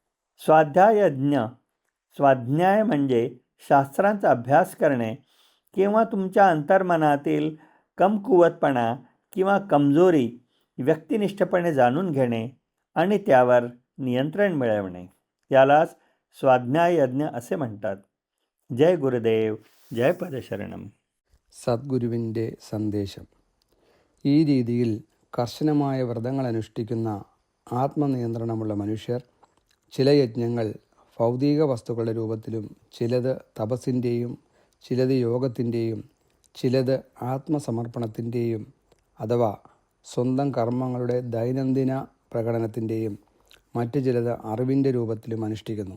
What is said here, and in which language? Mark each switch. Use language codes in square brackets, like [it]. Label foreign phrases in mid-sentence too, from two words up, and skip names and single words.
[mr] स्वाध्याय म्हणजे शास्त्रांचा अभ्यास करणे किंवा तुमच्या अंतर्मनातील कमकुवतपणा किंवा कमजोरी व्यक्तिनिष्ठपणे जाणून घेणे आणि त्यावर नियंत्रण मिळवणे. यालाच स्वाध्याय यज्ञ असे म्हणतात. [ml] ജയ് ഗുരുദേവ്, ജയ് പദശരണം. സദ്ഗുരുവിൻ്റെ സന്ദേശം. ഈ രീതിയിൽ കർശനമായ വ്രതങ്ങൾ അനുഷ്ഠിക്കുന്ന ആത്മനിയന്ത്രണമുള്ള മനുഷ്യർ. ചില യജ്ഞങ്ങൾ ഭൗതിക വസ്തുക്കളുടെ രൂപത്തിലും, ചിലത് തപസ്സിൻ്റെയും, ചിലത് യോഗത്തിൻ്റെയും, ചിലത് ആത്മസമർപ്പണത്തിൻ്റെയും അഥവാ സ്വന്തം കർമ്മങ്ങളുടെ ദൈനംദിന പ്രകടനത്തിൻ്റെയും, മറ്റു ചിലത് അറിവിൻ്റെ രൂപത്തിലും അനുഷ്ഠിക്കുന്നു.